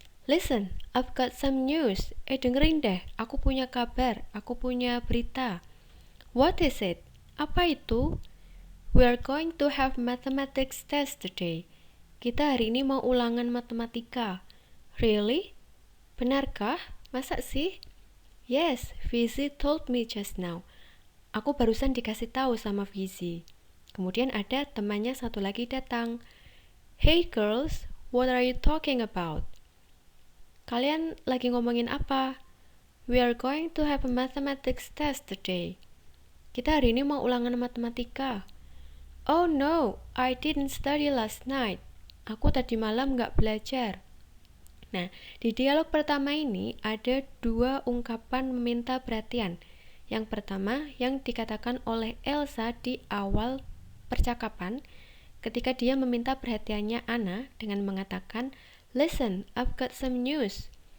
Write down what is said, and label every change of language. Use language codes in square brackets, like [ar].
[en] Listen, I've got some news. [id] Dengerin deh, aku punya kabar, aku punya berita. [en] What is it? [id] Apa itu? [en] We are going to have mathematics test today. [id] Kita hari ini mau ulangan matematika. [en] Really? [id] Benarkah? Masa sih? [en] Yes, Fizi told me just now. [id] Aku barusan dikasih tahu sama Fizi. Kemudian ada temannya satu lagi datang. [en] Hey girls, what are you talking about? [id] Kalian lagi ngomongin apa? [en] We are going to have a mathematics test today. [id] Kita hari ini mau ulangan matematika. [en] Oh no, I didn't study last night. [id] Aku tadi malam gak belajar. Nah, di dialog pertama ini ada dua ungkapan meminta perhatian. Yang pertama, yang dikatakan oleh Elsa di awal percakapan, ketika dia meminta perhatiannya Anna dengan mengatakan, [en] listen, I've got some news.